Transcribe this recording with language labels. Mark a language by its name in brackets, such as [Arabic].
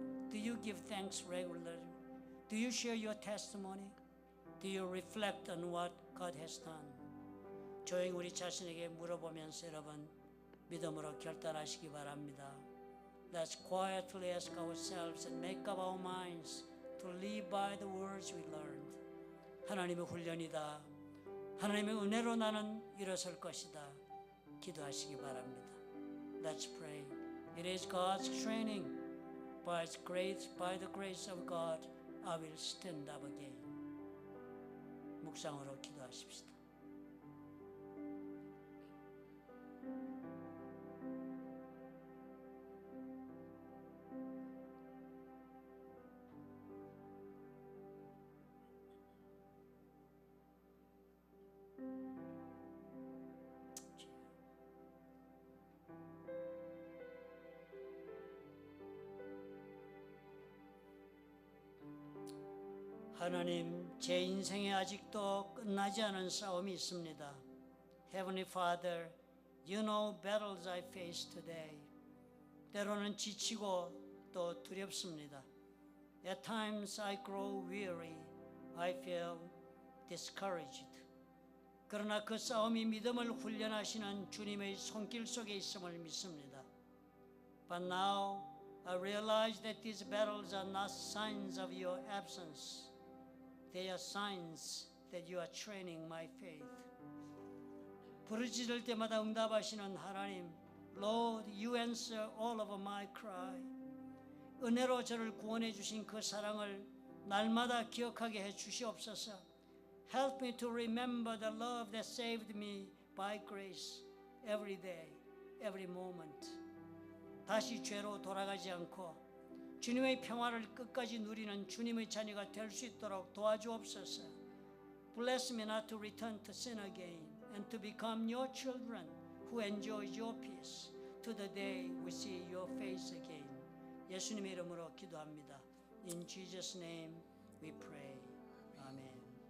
[English] Do you give thanks regularly? Do you share your testimony? Do you reflect on what God has done? [Korean] 조용히 우리 자신에게 물어보면서 여러분 믿음으로 결단하시기 바랍니다. [English] Let's quietly ask ourselves and make up our minds to live by the words we learned. [Korean] 하나님의 훈련이다. 하나님의 은혜로 나는 일어설 것이다. 기도하시기 바랍니다. [English] Let's pray. It is God's training. By the grace of God, I will stand up again. [Korean] 묵상으로 기도하십시다. 하나님, 제 인생에 아직도 끝나지 않은 싸움이 있습니다. [English] Heavenly Father, You know battles I face today. [Korean] 때로는 지치고 또 두렵습니다. [English] At times I grow weary. I feel discouraged. [Korean] 그러나 그 싸움이 믿음을 훈련하시는 주님의 손길 속에 있음을 믿습니다. [English] But now I realize that these battles are not signs of your absence. They are signs that you are training my faith. [Korean] 부르짖을 때마다 응답하시는 하나님, [English] Lord, you answer all of my cry. [Korean] 은혜로 저를 구원해 주신 그 사랑을 날마다 기억하게 해 주시옵소서. [English] Help me to remember the love that saved me by grace every day, every moment. [Korean] 다시 죄로 돌아가지 않고 주님의 평화를 끝까지 누리는 주님의 자녀가 될 수 있도록 도와주옵소서. [English] Bless me not to return to sin again and to become your children who enjoy your peace to the day we see your face again. [Korean] 예수님의 이름으로 기도합니다. [English] In Jesus' name we pray. Amen.